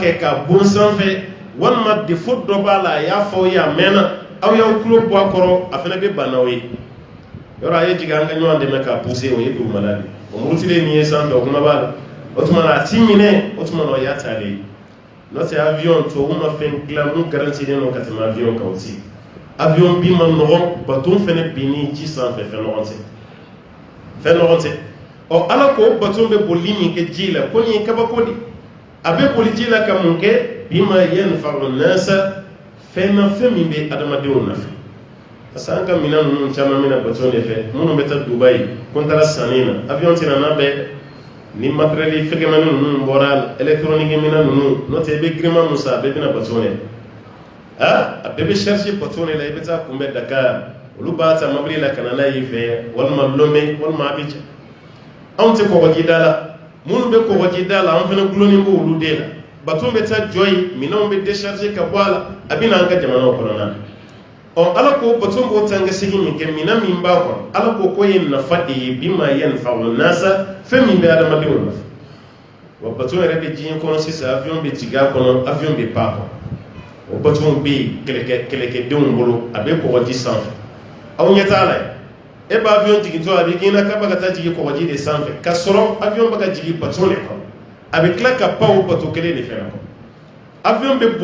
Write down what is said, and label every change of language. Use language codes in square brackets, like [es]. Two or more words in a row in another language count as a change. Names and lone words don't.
[bm] kɛ ka bon sanfɛ walima défaut dɔ b'a la a y'a fɔ aw ye a mɛnna aw y'aw tulo bɔ a kɔrɔ a fana bɛ ban n'aw ye yɔrɔ a ye jigin an ka ɲɔgɔn dɛmɛ k'a pousser o ye dugumala de o murutilen nin ye sanfɛ o kuma b'a la o tuma na a t'i minɛ o tuma na o y'a taalen ye n'o tɛ avion tubabu ma fɛn dilan mun garantilen don ka tɛmɛ avion kan o tɛ avion bin ma nɔgɔn baton fana binni ji sanfɛ fɛn nɔgɔn tɛ ɔ ala ko baton bɛ boli min kɛ ji la ko nin ye kabako de a bɛ boli ji la ka mun kɛ [ar] بما ينفع الناس [bm] fɛn na fɛn min bɛ adamadenw nafa [fr] parce que [bm] an ka minɛn ninnu caman bɛna baton de fɛ minnu bɛ taa Dubaï ko n taara sanni na avion tɛna n'a bɛɛ ni matériel fɛgɛmani ninnu bɔra la électronique minɛn ninnu n'o tɛ i bɛ girinman min san a bɛɛ bɛna baton de a bɛɛ bɛ charger baton de la i bɛ taa kunbɛn Dakar olu b'a ta mobili la ka na n'a ye fɛ walima Lomé walima Abidjan anw tɛ kɔgɔjida la minnu bɛ kɔgɔjida la an fana gulonnen bɛ olu de la baton bɛ taa jɔ yen minɛnw bɛ décharger ka bɔ a la a bɛ na an ka jamanaw kɔnɔna na ɔ ala ko baton b'o tan ka segin min kɛ minɛn min b'a kɔnɔ ala ko ye nafa de ye [ar] بما ينفع الناس [bm] fɛn min bɛ adamadenw nafa wa baton yɛrɛ bɛ diɲɛ kɔnɔ sisan avion bɛ jigin a kɔnɔ avion bɛ pan a kɔnɔ o baton bɛ yen kɛlɛkɛdenw bolo a bɛ kɔgɔji sanfɛ aw ɲɛ t'a la e b'a avion jigintɔ a bɛ k'i na k'a bɛ ka taa jigin kɔgɔji de sanfɛ ka sɔrɔ avion bɛ ka jigin baton de kɔnɔ a bɛ tila ka pan o baton kelen de fɛnɛ kɔnɔ avion bɛ